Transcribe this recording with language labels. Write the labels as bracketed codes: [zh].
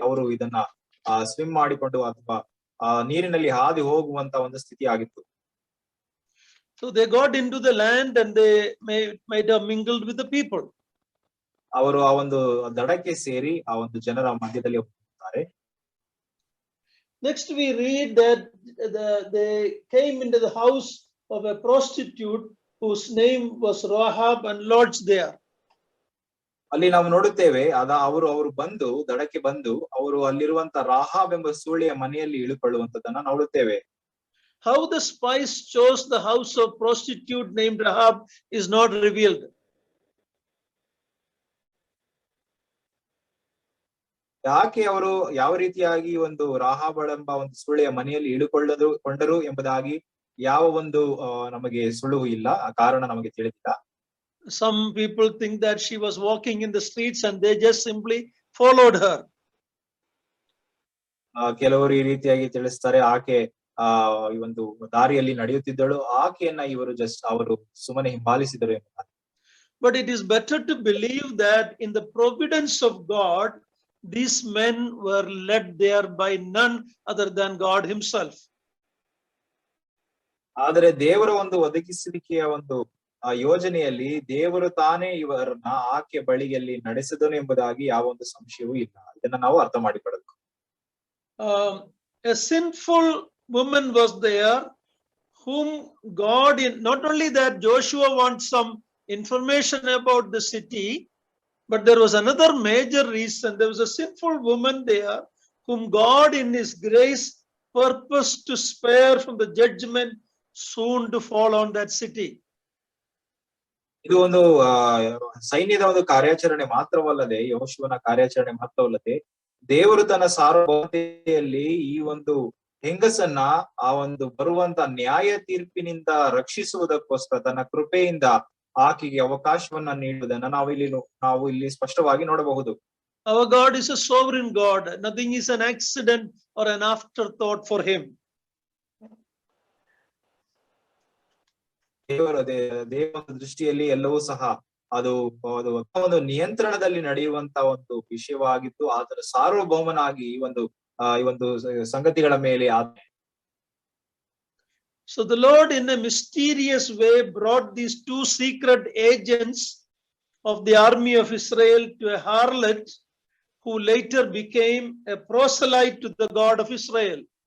[kn] ಅವರು ಇದನ್ನ ಸ್ವಿಮ್ ಮಾಡಿಕೊಂಡು ಅಥವಾ ನೀರಿನಲ್ಲಿ ಹಾದಿ ಹೋಗುವಂತ ಒಂದು ಸ್ಥಿತಿ ಆಗಿತ್ತು. [en] So they got into the land and they might have mingled with the people. [kn] ಅವರು ಆ ಒಂದು ದಡಕ್ಕೆ ಸೇರಿ ಆ ಒಂದು ಜನರ ಮಧ್ಯದಲ್ಲಿ ಹೋಗ್ತಾರೆ. [en] Next we read that they came into the house of a prostitute whose name was Rahab and lodged there. [kn] ಅಲ್ಲಿ ನಾವು ನೋಡುತ್ತೇವೆ ಅವರು ಬಂದು ದಡಕ್ಕೆ ಬಂದು ಅವರು ಅಲ್ಲಿರುವಂತ ರಾಹಾಬ್ ಎಂಬ ಸೂಳೆಯ ಮನೆಯಲ್ಲಿ ಇಳುಕೊಳ್ಳುವಂತದನ್ನ ನೋಡುತ್ತೇವೆ. [en] How the spies chose the house of prostitute named Rahab is not revealed. [kn] ಯಾಕೆ ಅವರು ಯಾವ ರೀತಿಯಾಗಿ ಒಂದು ರಾಹಾಬಳೆಂಬ ಒಂದು ಸೂಳೆಯ ಮನೆಯಲ್ಲಿ ಕೊಂಡರು ಎಂಬುದಾಗಿ ಯಾವ ಒಂದು ನಮಗೆ ಸುಳುವು ಇಲ್ಲ, ಆ ಕಾರಣ ನಮಗೆ ತಿಳಿದಿಲ್ಲ. [en] Some people think that she was walking in the streets and they just simply followed her. [kn] ಕೆಲವರು ಈ ರೀತಿಯಾಗಿ ತಿಳಿಸ್ತಾರೆ, ಆಕೆ ಈ ಒಂದು ದಾರಿಯಲ್ಲಿ ನಡೆಯುತ್ತಿದ್ದಳು, ಆಕೆಯನ್ನ ಅವರು ಸುಮ್ಮನೆ ಹಿಂಬಾಲಿಸಿದರು ಎಂಬುದಾಗಿ. [en] But it is better to believe that in the providence of God, these men were led there by none other than God himself. [kn] ಆದರೆ ದೇವರ ಒಂದು ಒದಗಿಸುವಿಕೆಯ ಒಂದು ಯೋಜನೆಯಲ್ಲಿ ದೇವರು ತಾನೇ ಇವರನ್ನ ಆಕೆ ಬಳಿಯಲ್ಲಿ ನಡೆಸಿದನು ಎಂಬುದಾಗಿ ಯಾವ ಒಂದು ಸಂಶಯವೂ ಇಲ್ಲ. ಇದನ್ನ ನಾವು ಅರ್ಥ ಮಾಡಿಕೊಳ್ಳಬೇಕು. [en] A sinful woman was there whom God, not only that Joshua wants some information about the city, but there was another major reason. There was a sinful woman there whom God in his grace purposed to spare from the judgment soon to fall on that city. [kn] ಇದು ಒಂದು ಸೈನ್ಯದ ಒಂದು ಕಾರ್ಯಾಚರಣೆ ಮಾತ್ರವಲ್ಲದೆ, ಯೆಹೋಶುವನ ಕಾರ್ಯಾಚರಣೆ ಮಾತ್ರವಲ್ಲದೆ, ದೇವರು ತನ್ನ ಸಾರ್ವಭೌಮತೆಯಲ್ಲಿ ಈ ಒಂದು ಹೆಂಗಸನ್ನ ಆ ಒಂದು ಬರುವಂತ ನ್ಯಾಯ ತೀರ್ಪಿನಿಂದ ರಕ್ಷಿಸುವುದಕ್ಕೋಸ್ಕರ ತನ್ನ ಕೃಪೆಯಿಂದ ಆಕೆಗೆ ಅವಕಾಶವನ್ನ ನೀಡುವುದನ್ನ ನಾವು ಇಲ್ಲಿ ಸ್ಪಷ್ಟವಾಗಿ ನೋಡಬಹುದು. [en] Our God is a sovereign God. Nothing is an accident or an afterthought for him. [kn] ದೇವರ ದೃಷ್ಟಿಯಲ್ಲಿ ಎಲ್ಲವೂ ಸಹ ಅದು ಒಂದು ನಿಯಂತ್ರಣದಲ್ಲಿ ನಡೆಯುವಂತ ಒಂದು ವಿಷಯವಾಗಿದ್ದು, ಅದರ ಸಾರ್ವಭೌಮನಾಗಿ ಈ ಒಂದು ಸಂಗತಿಗಳ ಮೇಲೆ [en] So the Lord in a mysterious way brought these two secret agents of the army of Israel to a harlot who later became a proselyte to the God of Israel.